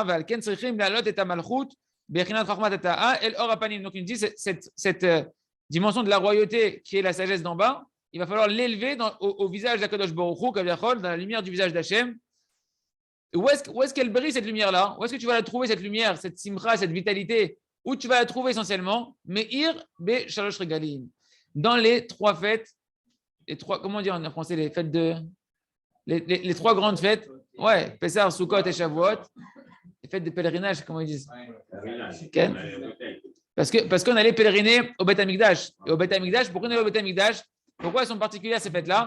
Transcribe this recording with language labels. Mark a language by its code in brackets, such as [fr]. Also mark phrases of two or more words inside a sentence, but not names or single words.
[fr] Donc, il dit cette dimension de la royauté qui est la sagesse d'en bas, il va falloir l'élever au visage d' [he] הקדוש ברוך הוא, [fr] dans la lumière du visage d'Hachem. Où est-ce qu'elle brille cette lumière-là? Où est-ce que tu vas la trouver cette lumière, cette simcha, cette vitalité? Où tu vas la trouver essentiellement? [he] מאיר בשלוש רגלים. [fr] Dans les trois fêtes, comment dire en français, les fêtes les trois grandes fêtes, ouais, Pessah, Sukkot et Shavuot, les fêtes de pèlerinage, comment ils disent? Okay. Parce qu'on allait pèleriner au [he] בית המקדש. [fr] Et au [he] בית המקדש, [fr] pourquoi on allait au [he] בית המקדש? [fr] Pourquoi elles sont particulières ces fêtes-là?